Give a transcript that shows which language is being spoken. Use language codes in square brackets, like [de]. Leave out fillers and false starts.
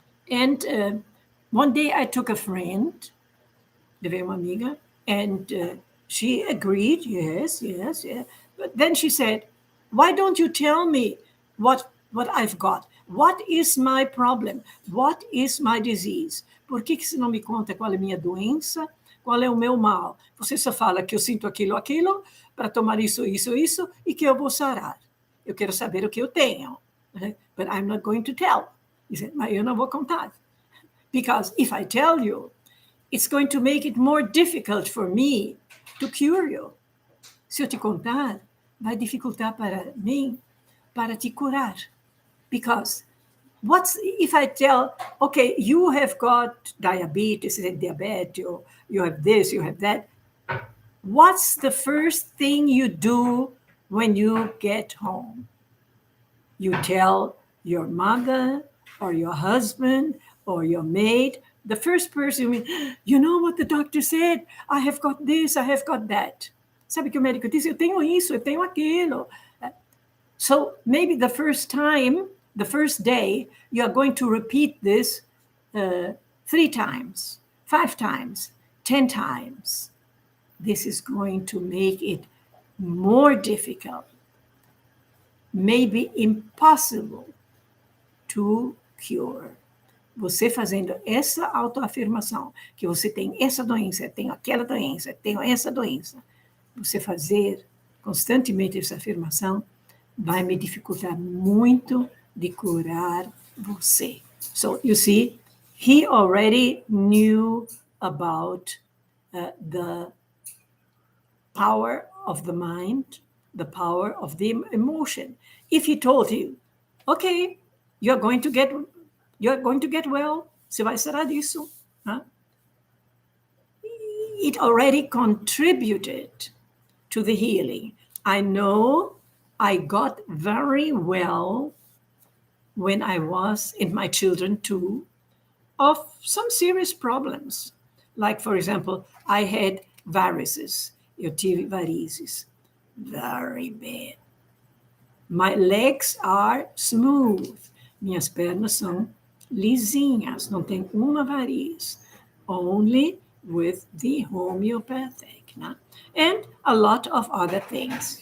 [en] And one day I took a friend, [pt] levei uma amiga, [en] and she agreed, yes. But then she said, why don't you tell me what I've got? What is my problem? What is my disease? [pt] Por que você não me conta qual é a minha doença? Qual é o meu mal? Você só fala que eu sinto aquilo, para tomar isso, e que eu vou sarar. Eu quero saber o que eu tenho. [en] But I'm not going to tell. He said, [pt] mas eu não vou contar. [en] Because if I tell you, it's going to make it more difficult for me to cure you. [pt] Se eu te contar, vai dificultar para mim para te curar. [en] Because if I tell, okay, you have got diabetes, you have this, you have that. What's the first thing you do when you get home? You tell your mother or your husband or your maid, the first person, you know what the doctor said? I have got this, I have got that. [pt] Sabe que o médico disse, eu tenho isso, eu tenho aquilo. [en] So maybe the first day, you are going to repeat this 3 times, 5 times, 10 times. This is going to make it more difficult, maybe impossible to cure. [pt] Você fazendo essa autoafirmação, que você tem essa doença, tem aquela doença, tem essa doença, você fazer constantemente essa afirmação, vai me dificultar muito de curar você. [en] So, you see, he already knew about the power of the mind, the power of the emotion. If he told you, okay, you're going to get well, [pt] você vai sarar disso. [en] Huh? It already contributed to the healing. I know I got very well when I was, and my children too, of some serious problems. Like, for example, I had varices. [pt] Eu tive varizes. [en] Very bad. My legs are smooth. [pt] Minhas pernas são lisinhas. Não tem uma variz. [en] Only with the homeopathic. Né? And a lot of other things.